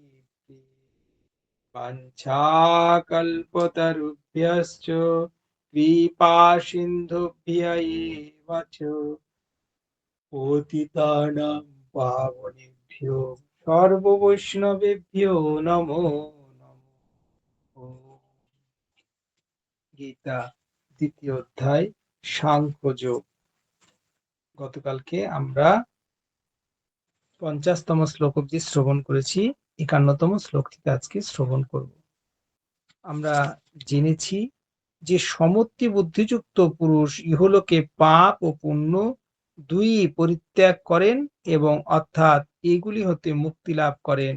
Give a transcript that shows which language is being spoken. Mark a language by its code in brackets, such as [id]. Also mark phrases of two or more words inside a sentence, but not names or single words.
[sa] वाञ्छाकल्पतरुभ्यश्च कृपासिन्धुभ्य एव च पतितानां पावनेभ्यो सर्ववैष्णवेभ्यो नमो नमः। [bn] গীতা দ্বিতীয় অধ্যায় সাংখ্যযোগ। গতকালকে আমরা 50তম শ্লোক অবধি শ্রবণ করেছি, 51তম শ্লোক থেকে আজকে শ্রবণ করব। আমরা জেনেছি যে সমত্তি বুদ্ধিযুক্ত পুরুষ ইহলোকে পাপ ও পুণ্য দুই পরিত্যাগ করেন এবং অর্থাৎ এগুলি হতে মুক্তি লাভ করেন।